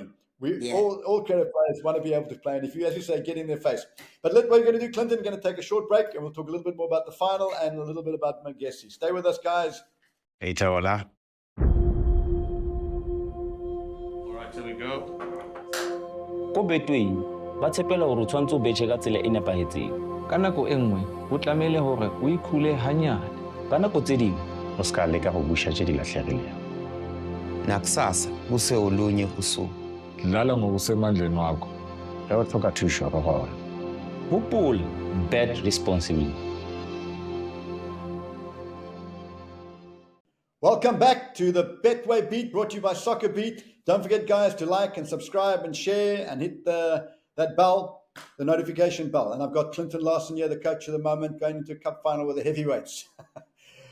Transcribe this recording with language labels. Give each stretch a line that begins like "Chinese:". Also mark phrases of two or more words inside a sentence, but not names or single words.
English: All creative players want to be able to play. And if you, as you say, get in their face. But what we're going to do, Clinton, going to take a short break and we'll talk a little bit more about the final and a little bit about Magesi. Stay with us, guys. Hey, Tola. All right, here we go.
Southern Sotho: Ko Betway ba tshepela hore o tshwantse o betjhe ka tsela e nepahetseng ka nako e nngwe ho tlamehile hore o ikhule hanyane ka nako tse ding
Tswana: O ska leka go busha tse di lahlegileng.
Zulu: Nakusasa kuse olunye usuku. Dlala ngokusemandleni wakho.
Northern Sotho: Ge o tlhoka thuso go gona.
English: hopola bet responsibly. Welcome back to the Betway Beat, brought to you by SoccerBeat. Don't forget, guys, to like and subscribe and share and hit that bell, the notification bell. And I've got Clinton Larsen here, the coach of the moment, going into a cup final with the heavyweights.